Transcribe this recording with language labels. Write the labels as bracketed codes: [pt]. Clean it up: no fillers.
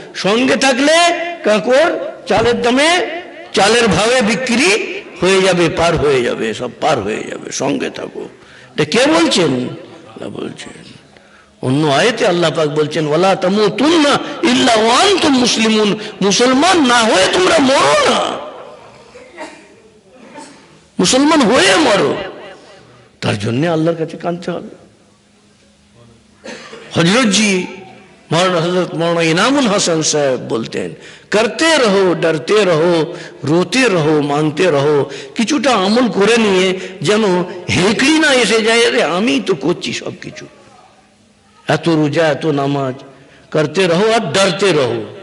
[bn] সঙ্গে থাকলে কাঁকর চালের দামে চালের ভাবে বিক্রি হয়ে যাবে, পার হয়ে যাবে, সব পার হয়ে যাবে, সঙ্গে থাকো। এটা কে বলছেন? আল্লাহ বলছেন। অন্য আয়াতে আল্লাহ পাক বলছেন [ar] ওয়ালা তামুতুন্না ইল্লা ওয়া আনতুম মুসলিমুন, [bn] মুসলমান না হয়ে তোমরা মরো না, মুসলমান হয়ে মরো। তার জন্য আল্লাহর কাছে কাঁদতে হবে। [hi] हजरत जी हजरत मौलाना इनामुल हसन साहब बोलते हैं करते रहो, डरते रहो, रोते रहो, मांगते रहो। [bn] কিছুটা আমল করে নিয়ে যেন হেঁকড়ি না এসে যায়, রে আমি তো করছি সব কিছু, এত রোজা এত নামাজ [hi] करते रहो और डरते रहो।